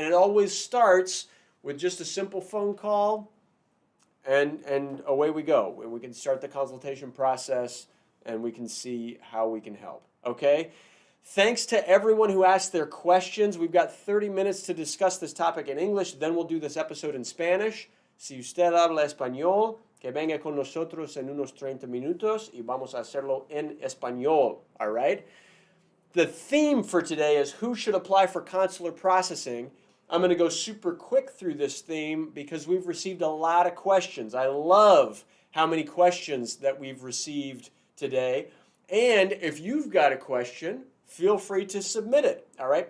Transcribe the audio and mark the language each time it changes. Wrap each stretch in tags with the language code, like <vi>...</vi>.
<en>And it always starts with just a simple phone call, and away we go. And we can start the consultation process, and we can see how we can help, okay? Thanks to everyone who asked their questions. We've got 30 minutes to discuss this topic in English, then we'll do this episode in Spanish.</en> <es>Si usted habla español, que venga con nosotros en unos 30 minutos y vamos a hacerlo en español,</es> <en>all right? The theme for today is who should apply for consular processing. I'm going to go super quick through this theme because we've received a lot of questions. I love how many questions that we've received today. And if you've got a question, feel free to submit it, all right?</en>